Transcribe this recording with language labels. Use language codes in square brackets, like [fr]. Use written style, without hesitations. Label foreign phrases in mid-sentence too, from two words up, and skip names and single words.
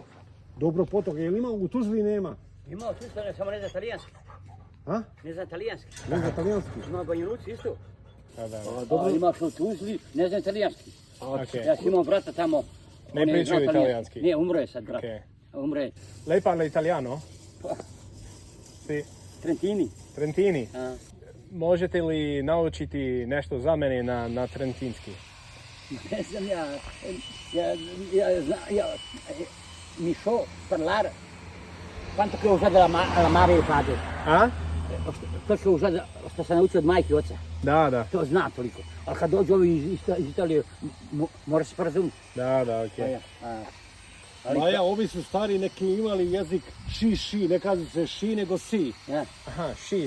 [bs] Dobro, Potok, jel ima u Tuzli nema? Ima u Tuzli, samo ne zna talijanski. A? Ne zna talijanski. Ne zna talijanski? Ima u Banja Luci isto. Dobro. Ima u Tuzli, ne zna talijanski. Okay. Ja sam imao brata tamo. Ne pričaju italijanski? Ne, umro je sad brat. Umro je. [it] Lei parla italiano? Sì. Trentini? [bs] Možete li naučiti nešto za mene na trentinski? Ne znam [it] mi so parlare quanto che ho usato la madre e il padre. [bs] A? To što sam naučio od majke i oca. Da. To znam toliko. Ali kad dođu ovi iz Italije, mora se porazumiti. Da, okej. Maja, ovi su stari, neki imali jezik ši, ne kaže se ši, nego si. Aha, ši.